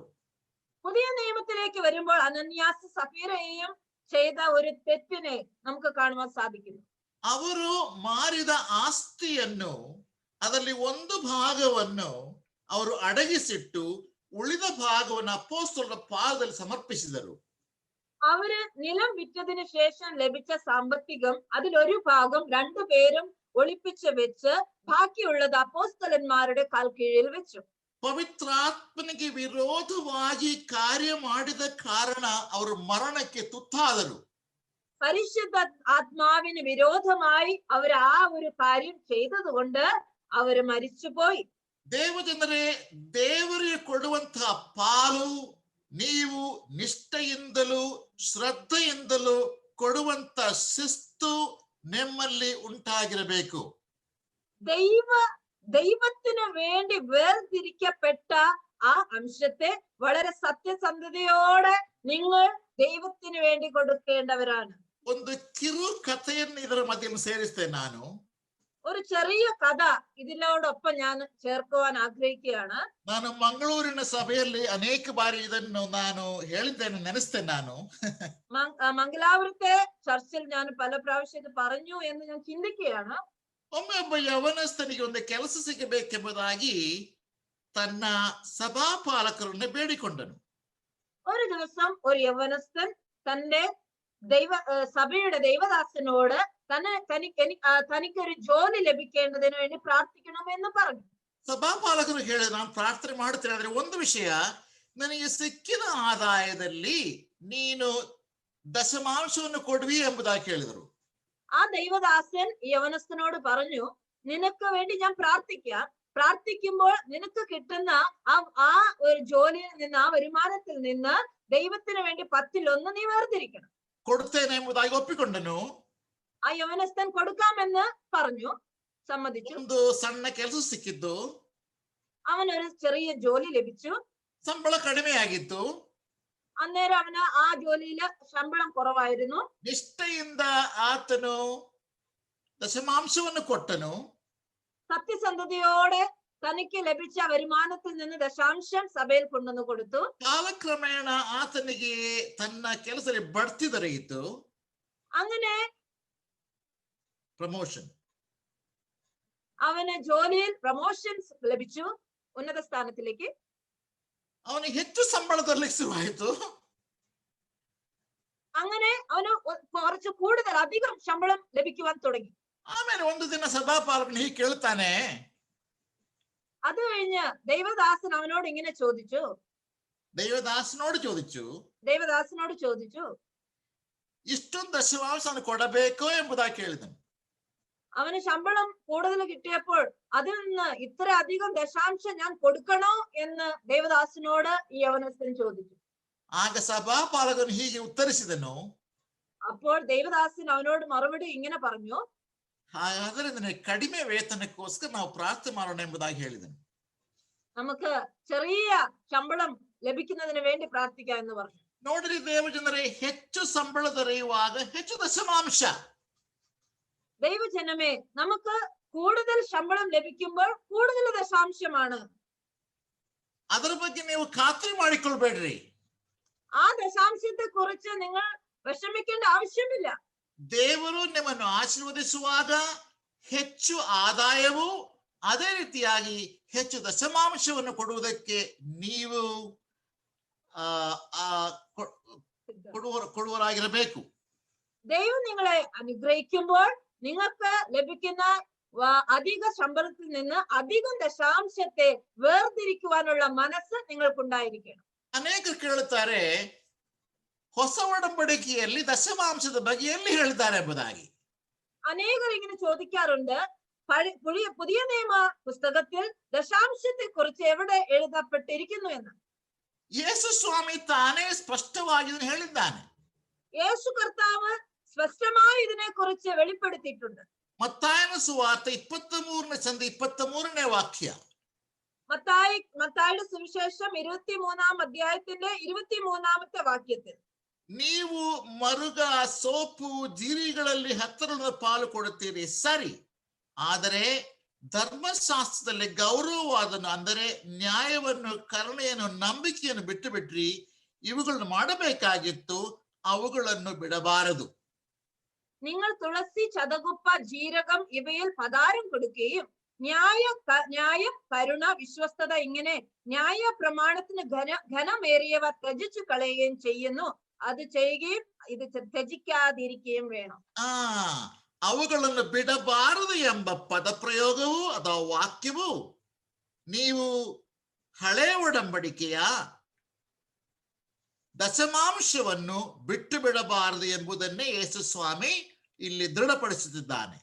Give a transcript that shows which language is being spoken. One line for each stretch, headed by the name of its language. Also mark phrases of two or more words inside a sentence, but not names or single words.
Malayalam: പുതിയ നിയമത്തിലേക്ക് വരുമ്പോൾ അനന്യാസ് സഫീറയും ചെയ്ത ഒരു തെറ്റിനെ നമുക്ക് കാണുവാൻ സാധിക്കുന്നു.
Kannada: ಅವರು ಮಾರಿದ ಆಸ್ತಿಯನ್ನು ಅದರಲ್ಲಿ ಒಂದು ಭಾಗವನ್ನು ಅವರು ಅಡಗಿಸಿಟ್ಟು ಉಳಿದ ಭಾಗವನ್ನು ಅಪೊಸ್ತಲರ ಪಾದದಲ್ಲಿ ಸಮರ್ಪಿಸಿದರು.
Malayalam: അവര് നിലം വിറ്റതിന് ശേഷം ലഭിച്ച സാമ്പത്തികം അതിലൊരു ഭാഗം രണ്ടുപേരും ഒളിപ്പിച്ച് വെച്ച് ബാക്കിയുള്ളത് അപ്പോസ്തലന്മാരുടെ കാൽ കീഴിൽ വെച്ചു.
Kannada: ಪವಿತ್ರಾತ್ಮನಿಗೆ ವಿರೋಧವಾಗಿ ಕಾರ್ಯ ಮಾಡಿದ ಕಾರಣ ಅವರು ಮರಣಕ್ಕೆ ತುತ್ತಾದರು.
Malayalam: പരിശുദ്ധ ആത്മാവിന് വിരോധമായി അവർ ആ ഒരു കാര്യം ചെയ്തത് കൊണ്ട് അവര് മരിച്ചുപോയി.
Kannada: ದೇವಜನರೇ, ದೇವರಿಗೆ ಕೊಡುವಂತಹ ಪಾಲು ನೀವು ನಿಷ್ಠೆಯಿಂದಲೂ ಶ್ರದ್ಧೆಯಿಂದಲೂ ಕೊಡುವಂತ ಶಿಸ್ತು ನಿಮ್ಮಲ್ಲಿ ಉಂಟಾಗಿರಬೇಕು.
Malayalam: ദൈവത്തിന് വേണ്ടി വേർതിരിക്കപ്പെട്ട ആ അംശത്തെ വളരെ സത്യസന്ധതയോടെ നിങ്ങൾ ദൈവത്തിന് വേണ്ടി കൊടുക്കേണ്ടവരാണ്.
Kannada: ಒಂದು ಕಿರು ಕಥೆಯನ್ನು ಇದರ ಮಧ್ಯೆ ಸೇರಿಸ್ತೇನೆ ನಾನು.
Malayalam: ഒരു ചെറിയ കഥ ഇതിനോടൊപ്പം ഞാൻ ചേർക്കുവാൻ ആഗ്രഹിക്കുകയാണ്.
Kannada: ನಾನು ಮಂಗಳೂರಿನ ಸಭೆಯಲ್ಲಿ ಅನೇಕ ಬಾರಿ ಇದನ್ನು ನಾನು ಹೇಳಿದ್ದೇನೆ, ನೆನೆಸ್ತೇನೆ ನಾನು.
Malayalam: മംഗലാപുരത്തെ ചർച്ചിൽ ഞാൻ പല പ്രാവശ്യം ഇത് പറഞ്ഞു എന്ന് ഞാൻ ചിന്തിക്കുകയാണ്.
Kannada: ಒಮ್ಮೆ ಒಬ್ಬ ಯವನಸ್ಥನಿಗೆ ಒಂದು ಕೆಲಸ ಸಿಗಬೇಕೆಂಬುದಾಗಿ ತನ್ನ ಸಭಾಪಾಲಕರನ್ನು ಬೇಡಿಕೊಂಡನು.
Malayalam: ഒരു ദിവസം ഒരു യവനസ്ഥൻ തന്റെ സഭയുടെ ദൈവദാസനോട് തനിക്കൊരു ജോലി ലഭിക്കേണ്ടതിന് വേണ്ടി പ്രാർത്ഥിക്കണമെന്ന് പറഞ്ഞു.
Kannada: ಸಭಾಪಾಲಕರು ಹೇಳಿದ್ರು, ನಾನು ಪ್ರಾರ್ಥನೆ ಮಾಡುತ್ತೇನೆ, ಆದ್ರೆ ಒಂದು ವಿಷಯ, ನನಗೆ ಸಿಕ್ಕಿದ ಆದಾಯದಲ್ಲಿ ನೀನು ದಶಮಾಂಶವನ್ನು ಕೊಡುವಿ ಎಂಬುದಾಗಿ ಹೇಳಿದರು.
Malayalam: ആ ദൈവദാസൻ യവനസ്ഥനോട് പറഞ്ഞു, നിനക്ക് വേണ്ടി ഞാൻ പ്രാർത്ഥിക്കുമ്പോൾ നിനക്ക് കിട്ടുന്ന ആ ഒരു ജോലിയിൽ നിന്ന്, ആ വരുമാനത്തിൽ നിന്ന് ദൈവത്തിന് വേണ്ടി 10% നീ വേർതിരിക്കണം.
Kannada: ಕೊಡುತ್ತೇನೆ ಎಂಬುದಾಗಿ ಒಪ್ಪಿಕೊಂಡನು.
Malayalam: ആ യവനസ്ഥൻ കൊടുക്കാമെന്ന് പറഞ്ഞു, സമ്മതിച്ചു.
Kannada: ಒಂದು ಸಣ್ಣ ಕೆಲಸ ಸಿಕ್ಕಿದ್ದು,
Malayalam: അവനൊരു ചെറിയ ജോലി ലഭിച്ചു.
Kannada: ಸಂಬಳ ಕಡಿಮೆಯಾಗಿತ್ತು.
Malayalam: അന്നേരം അവന് ആ ജോലിയില് ശമ്പളം കുറവായിരുന്നു.
Kannada: ನಿಷ್ಠೆಯಿಂದ ಆತನು ದಶಮಾಂಶವನ್ನು ಕೊಟ್ಟನು.
Malayalam: സത്യസന്ധതയോടെ തനിക്ക് ലഭിച്ച വരുമാനത്തിൽ നിന്ന് ദശാംശം സഭയിൽ കൊണ്ടുവന്ന് കൊടുത്തു.
Kannada: ಕಾಲಕ್ರಮೇಣ ಆತನಿಗೆ ತನ್ನ ಕೆಲಸದಲ್ಲಿ ಬಡ್ತಿ ದೊರೆಯಿತು.
Malayalam: അങ്ങനെ
Kannada: ಪ್ರಮೋಷನ್,
Malayalam: അവന് ജോലിയിൽ പ്രൊമോഷൻസ് ലഭിച്ചു, ഉന്നത സ്ഥാനത്തിലേക്ക്.
Kannada: ಅವನಿಗೆ ಹೆಚ್ಚು ಸಂಬಳ ದೊರಲಿಕ್ಕೆ ಶುರುವಾಯಿತು.
Malayalam: അങ്ങനെ അവന് കുറച്ച് കൂടുതൽ അധികം ശമ്പളം ലഭിക്കുവാൻ തുടങ്ങി.
Kannada: ಆಮೇಲೆ ಒಂದು ದಿನ ಸಭಾಪಾಲಕನು ಹೀಗೆ ಕೇಳ್ತಾನೆ,
Malayalam: അത് കഴിഞ്ഞ് ദൈവദാസൻ അവനോട് ഇങ്ങനെ ചോദിച്ചു, ദൈവദാസനോട് ചോദിച്ചു,
Kannada: ಇಷ್ಟೊಂದು ದಶಮಾಂಶ ಕೊಡಬೇಕೋ ಎಂಬುದಾಗಿ ಕೇಳಿದನು.
Malayalam: അവന് ശമ്പളം കൂടുതൽ കിട്ടിയപ്പോൾ അതിൽ നിന്ന് ഇത്ര അധികം ദശാംശം ഞാൻ കൊടുക്കണോ എന്ന് ദൈവദാസനോട് ഈ യവനസ്ഥൻ ചോദിച്ചു.
Kannada: ಆಗ ಸಭಾಪಾಲಕನು ಹೀಗೆ ಉತ್ತರಿಸಿದನು,
Malayalam: അപ്പോൾ ദൈവദാസൻ അവനോട് മറുപടി ഇങ്ങനെ പറഞ്ഞു,
Kannada: ಹಾಗಾದರೆ ನನಗೆ ಕಡಿಮೆ ವೇತನಕ್ಕೋಸ್ಕರ ನಾವು ಪ್ರಾರ್ಥನೆ ಮಾಡೋಣ ಎಂಬುದಾಗಿ ಹೇಳಿದನು.
Malayalam: നമുക്ക് ചെറിയ ശമ്പളം ലഭിക്കുന്നതിന് വേണ്ടി പ്രാർത്ഥിക്കാം എന്ന് പറഞ്ഞു.
Kannada: ನೋಡ್ರಿ ದೇವಜನರೇ, ಹೆಚ್ಚು ಸಂಬಳ ದೊರೆಯುವಾಗ ಹೆಚ್ಚು ದಶಮಾಂಶ.
Malayalam: ദൈവജനമേ, നമുക്ക് കൂടുതൽ ശമ്പളം ലഭിക്കുമ്പോൾ കൂടുതൽ ദശാംശമാണ്.
Kannada: ಅದರ ಬಗ್ಗೆ ನೀವು ಖಾತ್ರಿ ಮಾಡಿಕೊಳ್ಬೇಡ್ರಿ.
Malayalam: ആ ദശാംശത്തെ കുറിച്ച് നിങ്ങൾ വിഷമിക്കേണ്ട ആവശ്യമില്ല.
Kannada: ದೇವರು ನಿಮ್ಮನ್ನು ಆಶೀರ್ವದಿಸುವಾಗ ಹೆಚ್ಚು ಆದಾಯವು, ಅದೇ ರೀತಿಯಾಗಿ ಹೆಚ್ಚು ದಶಮಾಂಶವನ್ನು ಕೊಡುವುದಕ್ಕೆ ನೀವು ಕೊಡುವರಾಗಿರಬೇಕು.
Malayalam: ദൈവം നിങ്ങളെ അനുഗ്രഹിക്കുമ്പോൾ നിങ്ങൾക്ക് ലഭിക്കുന്ന അധിക ശമ്പളത്തിൽ നിന്ന് അധികം ദശാംശത്തെ വേർതിരിക്കുവാനുള്ള മനസ്സ് നിങ്ങൾക്കുണ്ടായിരിക്കണം.
Kannada: ಅನೇಕರು ಕೇಳುತ್ತಾರೆ, ಹೊಸ ಒಡಂಬಡಿಕೆಯಲ್ಲಿ ದಶಮಾಂಶದ ಬಗೆಯಲ್ಲಿ ಹೇಳಿದ್ದಾರೆ ಎಂಬುದಾಗಿ.
Malayalam: അനേകർ ഇങ്ങനെ ചോദിക്കാറുണ്ട്, പുതിയ നിയമ പുസ്തകത്തിൽ ദശാംശത്തെ കുറിച്ച് എവിടെ എഴുതപ്പെട്ടിരിക്കുന്നു എന്ന്.
Kannada: ಯೇಸು ಸ್ವಾಮಿ ತಾನೇ ಸ್ಪಷ್ಟವಾಗಿ ಹೇಳಿದ್ದಾನೆ.
Malayalam: യേശു കർത്താവ് സ്പഷ്ടമായി ഇതിനെ കുറിച്ച് വെളിപ്പെടുത്തിയിട്ടുണ്ട്. മത്തായിയുടെ സുവാർത്ത 23 വാക്യ. മത്തായിയുടെ സുവിശേഷം 23-ാം അധ്യായത്തിന്റെ 23-ാമത്തെ വാക്യത്തിൽ,
Kannada: ನೀವು ಮರುಗ, ಸೋಪು, ಜೀರಿಗಳಲ್ಲಿ 10% ಪಾಲು ಕೊಡುತ್ತೀರಿ, ಸರಿ, ಆದರೆ ಧರ್ಮಶಾಸ್ತ್ರದಲ್ಲಿ ಗೌರವವಾದನ್ನು, ಅಂದರೆ ನ್ಯಾಯವನ್ನು, ಕರುಣೆಯನ್ನು, ನಂಬಿಕೆಯನ್ನು ಬಿಟ್ಟು ಬಿಟ್ರಿ. ಇವುಗಳನ್ನು ಮಾಡಬೇಕಾಗಿತ್ತು, ಅವುಗಳನ್ನು ಬಿಡಬಾರದು.
Malayalam: നിങ്ങൾ തുളസി, ചതകുപ്പ, ജീരകം ഇവയിൽ പദാരം കൊടുക്കുകയും ന്യായം, കരുണ, വിശ്വസ്തത ഇങ്ങനെ ന്യായ പ്രമാണത്തിന് ഘനമേറിയവ ത്യജിച്ചു കളയുകയും ചെയ്യുന്നു. അത് ചെയ്യുകയും ഇത് ത്യജിക്കാതിരിക്കുകയും വേണം.
Kannada: ಅವುಗಳನ್ನು ಬಿಡಬಾರದು ಎಂಬ ಪದಪ್ರಯೋಗವು ಅಥವಾ ವಾಕ್ಯವು ನೀವು ಹಳೆ ಒಡಂಬಡಿಕೆಯ ದಶಮಾಂಶವನ್ನು ಬಿಟ್ಟು ಬಿಡಬಾರದು ಎಂಬುದನ್ನೇ ಯೇಸು ಸ್ವಾಮಿ ಇಲ್ಲಿ ದೃಢಪಡಿಸುತ್ತಿದ್ದಾನೆ.